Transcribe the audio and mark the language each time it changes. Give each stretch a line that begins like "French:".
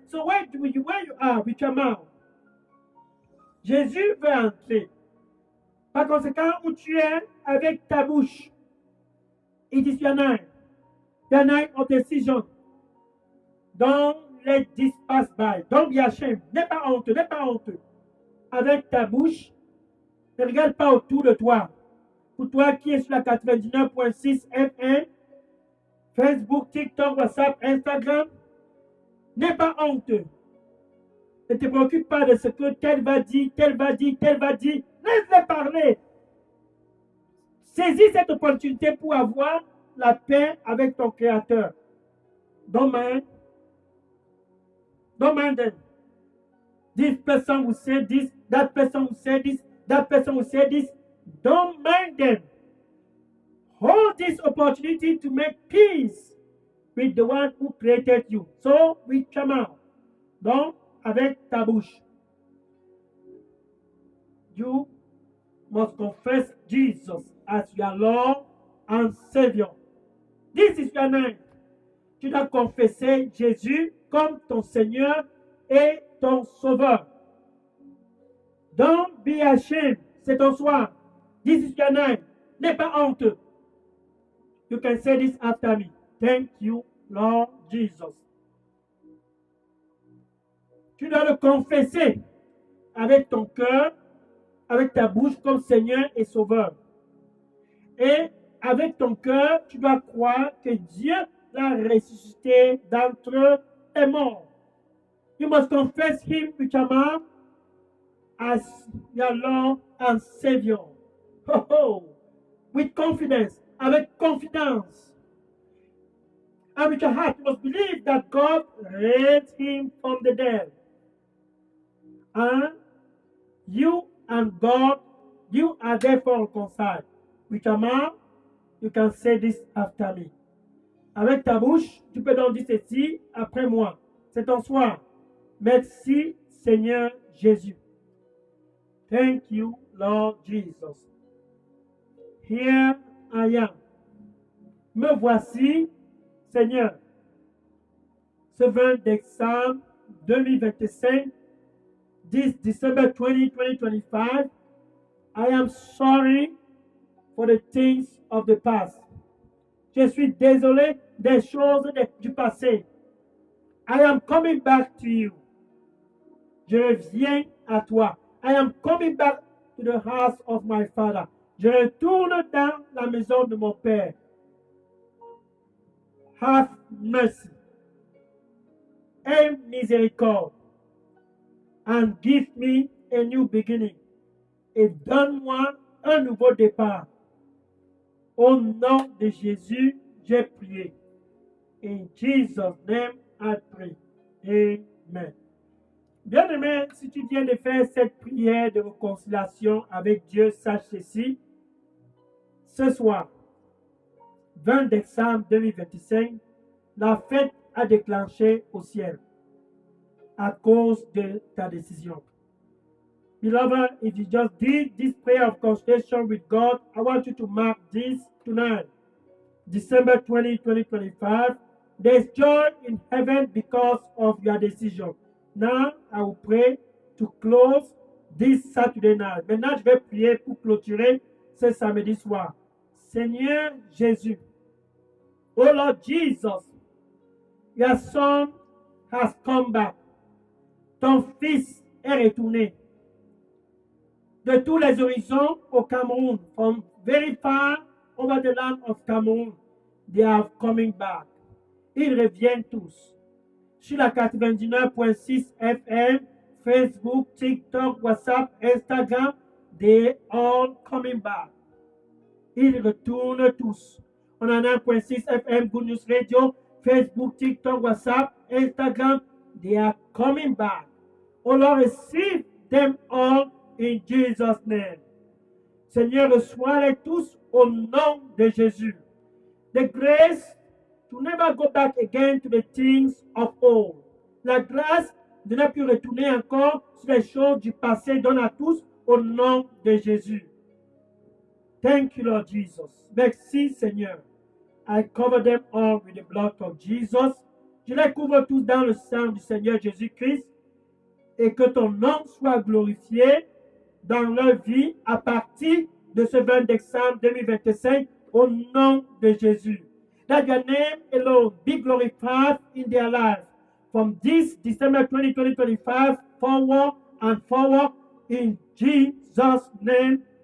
English: So where you are with your mouth.
French: Jésus veut entrer. Par conséquent, où tu es avec ta bouche.
English: It is your night. The night of decision. Don't let this pass by. Don't be ashamed.
French: N'aie pas honte. N'aie pas honte. Avec ta bouche, ne regarde pas autour de toi. Pour toi qui es sur la 99.6 FM, Facebook, TikTok, WhatsApp, Instagram, n'aie pas honte. Ne te préoccupe pas de ce que tel va dire, tel va dire, tel va dire. Laisse-les parler. Saisis cette opportunité pour avoir la paix avec ton Créateur.
English: Don't mind. Don't mind them. This person will say this, that person will say this, that person will say this. Don't mind them. Hold this opportunity to make peace with the one who created you. So, with your mouth.
French: Donc, avec ta bouche.
English: You must confess Jesus as your Lord and Savior. This is your name.
French: Tu dois confesser Jésus comme ton Seigneur et ton Sauveur. Don't be ashamed. C'est ton soir. This is your name. N'aie pas honte.
English: You can say this after me. Thank you, Lord Jesus.
French: Tu dois le confesser avec ton cœur, avec ta bouche comme Seigneur et Sauveur. Et avec ton cœur, tu dois croire que Dieu l'a ressuscité d'entre les morts.
English: You must confess Him with your mouth as your Lord and Savior. Ho, ho. With confidence,
French: avec confidence.
English: And with your heart, you must believe that God raised Him from the dead. And you and God, you are therefore reconciled. With your mouth, You can say this after me.
French: Avec ta bouche, tu peux donc dire ceci après moi. C'est ton soir. Merci, Seigneur Jésus.
English: Thank you, Lord Jesus. Here I am.
French: Me voici, Seigneur. Ce 20 décembre 2025,
English: this December 20, 2025, I am sorry for the things of the past.
French: Je suis désolé des choses du passé.
English: I am coming back to you.
French: Je reviens à toi.
English: I am coming back to the house of my father.
French: Je retourne dans la maison de mon père.
English: Have mercy.
French: Aie miséricorde.
English: And give me a new beginning.
French: Et donne-moi un nouveau départ. Au nom de Jésus, j'ai prié.
English: In Jesus' name, I pray. Amen.
French: Bien-aimé, si tu viens de faire cette prière de réconciliation avec Dieu, sache ceci. Ce soir, 20 décembre 2025, la fête a déclenché au ciel à cause de ta décision.
English: Beloved, if you just did this prayer of consultation with God, I want you to mark this tonight, December 20, 2025. There's joy in heaven because of your decision. Now, I will pray to close this Saturday night.
French: Maintenant, je vais prier pour clôturer ce samedi soir.
English: Seigneur Jésus, oh Lord Jesus, your son has come back.
French: Ton fils est retourné de tous les horizons au Cameroun,
English: from very far over the land of Cameroon, they are coming back.
French: Ils reviennent tous. Sur la 99.6 FM, Facebook, TikTok, WhatsApp, Instagram,
English: they all coming back.
French: Ils retournent tous.
English: On a 9.6 FM, Good News Radio, Facebook, TikTok, WhatsApp, Instagram, they are coming back. Oh Lord, receive them all in Jesus' name.
French: Seigneur, reçois-les tous au nom de Jésus.
English: The grace to never go back again to the things of old.
French: La grâce de ne plus retourner encore sur les choses du passé donne à tous au nom de Jésus.
English: Thank you, Lord Jesus.
French: Merci, Seigneur.
English: I cover them all with the blood of Jesus.
French: Je les couvre tous dans le sang du Seigneur Jésus-Christ et que ton nom soit glorifié dans leur vie à partir de ce 20 décembre 2025 au nom de Jésus.
English: That your name alone be glorified in their life from this December 20, 2025 forward and forward in Jesus' name.